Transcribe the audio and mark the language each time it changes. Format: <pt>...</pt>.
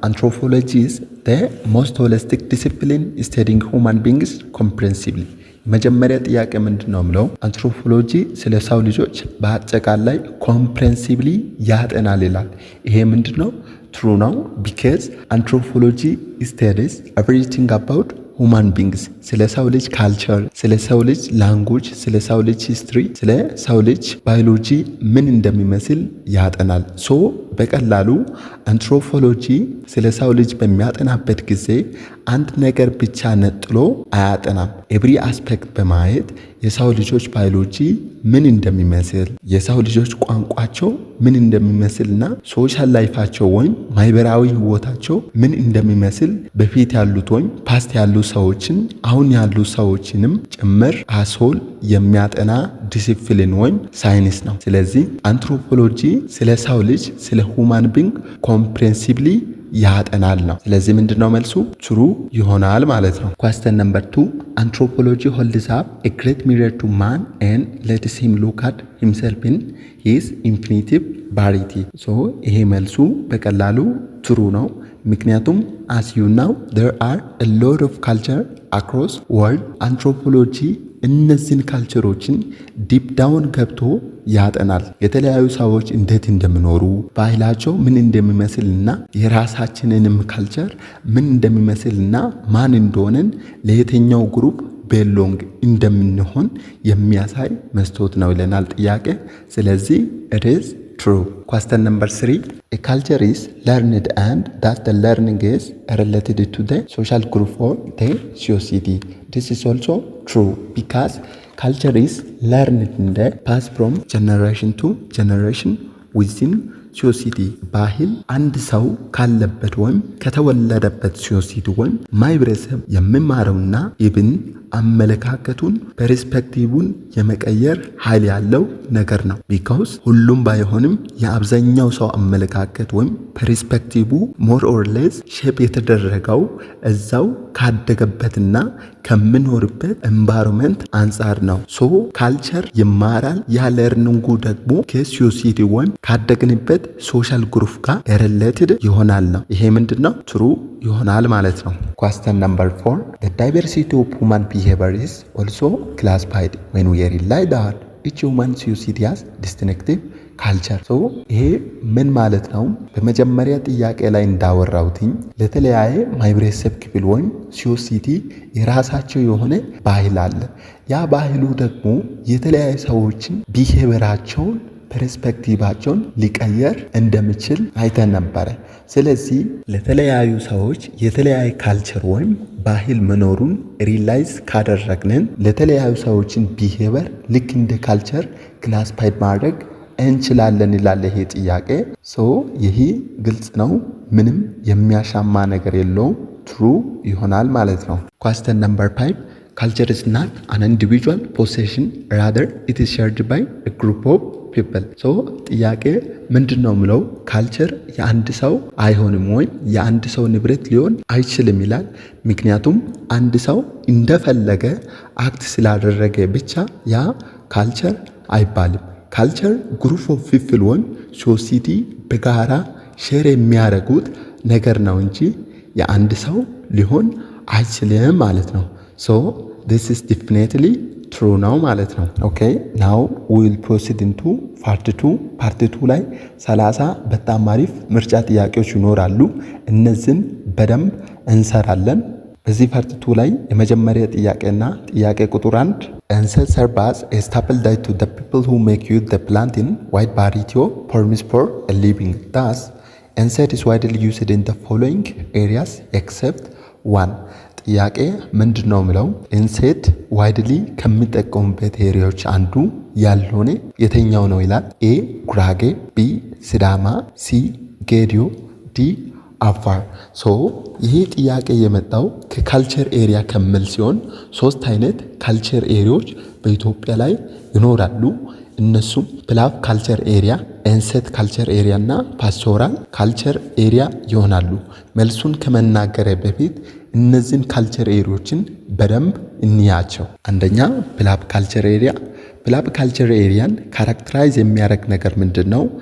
<en>Anthropology is the most holistic discipline studying human beings comprehensively.</en> <am>መጀመሪያ ጥያቄ ምንድነው ምለው አንትሮፖሎጂ ስለ ሰው ልጆች በአጠቃላይ ኮምፕሬሄንሲቭሊ ያጠናል ይላል። ይሄ ምንድነው ትሩ ነው</am> <en>because anthropology studies everything about human beings</en> <am>ስለ ሰው ልጅ ካልቸር፣ ስለ ሰው ልጅ ላንጉጅ፣ ስለ ሰው ልጅ ሂስትሪ፣ ስለ ሰው ልጅ ባዮሎጂ ምን እንደሚመስል ያጠናል። በቀላሉ አንትሮፖሎጂ ስለ ሰው ልጅ በሚያጠናበት ጊዜ አንድ ነገር ብቻ ነጥሎ አያጠናም። ኤቭሪ አስፔክት በማየት የሰው ልጆች ባዮሎጂ ምን እንደሚመስል፣ የሰው ልጆች ቋንቋቸው ምን እንደሚመስልና ሶሻል ላይፋቸው ወይም ማህበራዊ ህይወታቸው ምን እንደሚመስል በፊት ያሉት ወይም ፓስት ያሉ ሰዎችን አሁን ያሉ ሰዎችንም ጭምር አሶል የሚያጠና ዲሲፕሊን ወይም ሳይንስ ነው። ስለዚህ አንትሮፖሎጂ ስለ ሰው ልጅ ስለ ሁማን ቢንግ ኮምፕሬሄንሲቭሊ ያጠናል ነው። ስለዚህ ምንድነው መልሱ ትሩ ይሆናል ማለት ነው።</am> <en>Question number 2. Anthropology holds up a great mirror to man and lets him look at himself in his infinitive variety.</en> <am>ይሄ መልሱ በቀላሉ ትሩ ነው። ምክንያቱም</am> <en>as you know there are a lot of culture across world.</en> <am>anthropology እነዚህን ካልቸሮችን ዲፕ ዳውን ገብቶ ያጠናል። የተለያዩ ሰዎች እንዴት እንደሚኖሩ ባህላቸው ምን እንደሚመስልና የራሳችንንም ካልቸር ምን እንደሚመስልና ማን እንደሆነን ለየትኛው ግሩፕ ቤሎንግ እንደምንሆን የሚያሳይ መስታወት ነው ይለናል ጥያቄ። ስለዚህ</am> <en>it is true. Question number 3. A culture is learned and that the learning is related to the social group or the society. This is also true because culture is learned in the past from generation to generation within ሶሲቲ።</en> <am>ባህል አንድ ሰው ካለበት ወይም ከተወለደበት ሶሲቲ ወይም ማህበረሰብ የሚማረውና ኢብን አመለካከቱን ፐርስፔክቲቭን የመቀየር ኃይል ያለው ነገር ነው። ቢካውስ ሁሉም ባይሆንም የአብዛኛው ሰው አመለካከት ወይም ፐርስፔክቲቭ ሞር ኦር ሌስ ሼፕ የተደረገው እዛው ካደገበትና ከምኖርበት ኤንቫይሮንመንት አንጻር ነው። ካልቸር ይማራል። ያ ለርኒንጉ ደግሞ ከሶሲቲ ወይም ካደግንበት ሶሻል ግሩፕ ጋር ሪሌትድ ይሆናል ነው። ይሄ ምንድነው ትሩ ይሆናል ማለት ነው።</am> <en>Question number 4. The diversity of human behavior is also classified when we realize that each human society has distinctive culture.</en> <am>ይሄ ምን ማለት ነው? በመጀመሪያ ጥያቄ ላይ እንዳወራውትኝ ለተለያየ ማህበረሰብ ክፍል ወይም ሶሲቲ የራሳቸው የሆነ ባህል አለ። ያ ባህሉ ደግሞ የተለያየ ሰዎችን ቢሄቪራቸውን ፐርስፔክቲቫቸውን ሊቀየር እንደሚችል አይተን ነበረ። ስለዚህ ለተለያዩ ሰዎች የተለያየ ካልቸር ወይም ባህል መኖሩን ሪላይዝ ካደረግንን ለተለያዩ ሰዎችን ቢሄቨር ልክ እንደ ካልቸር ክላሲፋይ ማድረግ እንችላለን ይላል ይሄ ጥያቄ። ይሄ ግልጽ ነው፣ ምንም የሚያሻማ ነገር የለውም። ትሩ ይሆናል ማለት ነው።</am> <en>Question number 5. ካልቸር is not an individual possession, rather it is shared by a group of people.</en> <am>ሶ ጥያቄ ምንድን ነው ምለው ካልቸር የአንድ ሰው አይሆንም ወይም የአንድ ሰው ንብረት ሊሆን አይችልም ይላል። ምክንያቱም አንድ ሰው እንደፈለገ አክት ስላደረገ ብቻ ያ ካልቸር አይባልም። ካልቸር ግሩፕ ኦፍ ፒፕል ወይም ሶሳይቲ በጋራ ሼር የሚያደርጉት ነገር ነው እንጂ የአንድ ሰው ሊሆን አይችልም ማለት ነው። ሶ</am> <en>this is definitely true</en> <am>ነው ማለት ነው። ኦኬ ናው</am> <en>we will proceed into part 2</en> <am>ፓርት 2 ላይ 30 በጣም አሪፍ ምርጫ ጥያቄዎች ይኖራሉ። እነዚህን በደንብ እንሰራለን። በዚህ ፓርት 2 ላይ የመጀመሪያ ጥያቄና ጥያቄ ቁጥር 1</am> <en>Insect serve as a staple diet to the people who make use the plant in wide variety of forms for a living. Thus, insect is widely used in the following areas except one.</en> <am>ጥያቄ ምንድነው ምለው ኢንሴክት ዋይድሊ ከሚጠቀሙበት ኤሪያዎች አንዱ ያልሆነ የተኛው ነው ይላል። ኤ ጉራጌ፣ ቢ ሲዳማ፣ ሲ ጌዲዮ፣ ዲ አፋር። ሶ ይሄ ጥያቄ የመጣው ከካልቸር ኤሪያ ከሚል ሲሆን ሶስት አይነት ካልቸር ኤሪያዎች በኢትዮጵያ ላይ ይኖራሉ። እነሱም ፕላፍ ካልቸር ኤሪያ፣ ኢንሴክት ካልቸር ኤሪያ እና ፓስቶራል ካልቸር ኤሪያ ይሆናሉ። መልሱን ከመናገሬ በፊት እነዚህን ካልቸር ኤሪያዎችን በደንብ እንያቸው። አንደኛ ፕላፍ ካልቸር ኤሪያ። ፕላፍ ካልቸር ኤሪያን ካራክተራይዝ የሚያደርግ ነገር ምንድነው?</am>